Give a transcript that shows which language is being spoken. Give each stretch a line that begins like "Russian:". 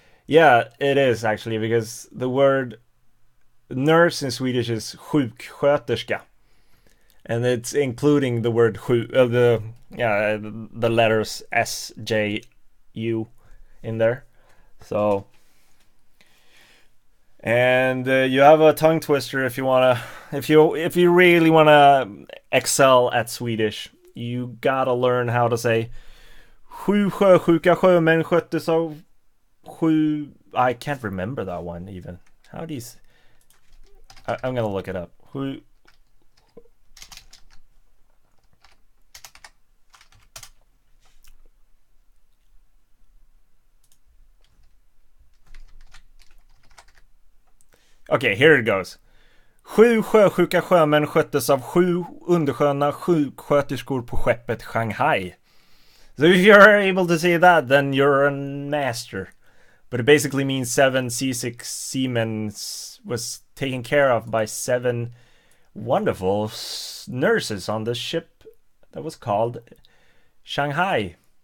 English: Yeah, it is actually, because the word nurse in Swedish is sjuksköterska, and it's including the word the letters S, J, U in there. So, and you have a tongue twister if you really wanna excel at Swedish. You gotta learn how to say
Swedish: sju sjösjuka sjömän sköttes av sju.
English: I can't remember that one even. How do you? I'm gonna look it up. Sju. Okay, here it goes.
Swedish: Sju sjösjuka sjömän sköttes av sju undersköna sjuksköterskor på skeppet Shanghai.
English: So if you're able to say that, then you're a master. But it basically means 7 seasick seamen was taken care of by 7 wonderful nurses on the ship that was called Shanghai.